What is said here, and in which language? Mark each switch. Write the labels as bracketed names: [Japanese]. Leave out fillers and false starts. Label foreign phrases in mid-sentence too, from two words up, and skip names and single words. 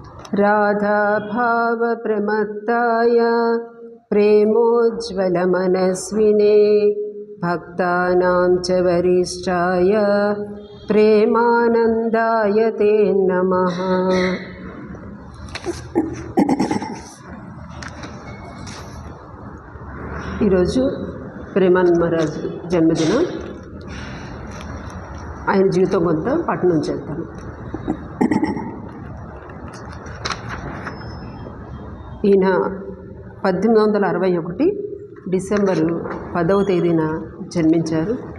[Sanskrit] राधाभावप्रमत्ताय प्रेमोज्ज्वलमनस्विने भक्तानां च वरिष्ठाय प्रेमानन्दाय ते नमः। [Telugu] ఈరోజు ప్రేమానంద మహారాజ్ జన్మదినం. ఆయన జీవితం కొంత పఠనం చేద్దాము. ఈయన 1861 డిసెంబరు 10వ తేదీన జన్మించారు.